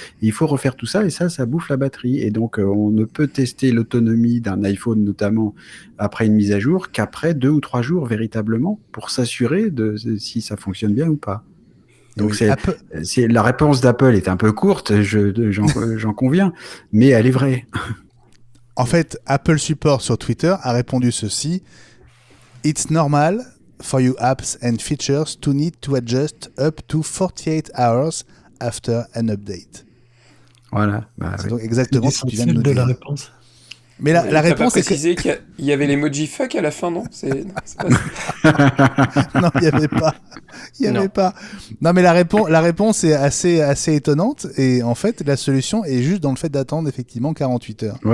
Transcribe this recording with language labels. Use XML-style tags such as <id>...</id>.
<fr>Et il faut refaire tout ça, et ça bouffe la batterie. Et donc, on ne peut tester l'autonomie d'un iPhone, notamment après une mise à jour, qu'après 2 ou 3 jours, véritablement, pour s'assurer de si ça fonctionne bien ou pas. Donc, oui, la réponse d'Apple est un peu courte, j'en conviens, mais elle est vraie. En fait, Apple Support sur Twitter a répondu ceci.</fr> <en>« It's normal for your apps and features to need to adjust up to 48 hours after an update. »</en> <fr>Voilà. C'est donc exactement ce que tu viens de nous dire. La réponse. Mais la réponse est précisé qu'il y avait l'emoji fuck à la fin, non? C'est pas non, il n'y avait pas. Il n'y avait pas. Non, mais la réponse est assez étonnante. Et en fait, la solution est juste dans le fait d'attendre effectivement 48 heures.</fr>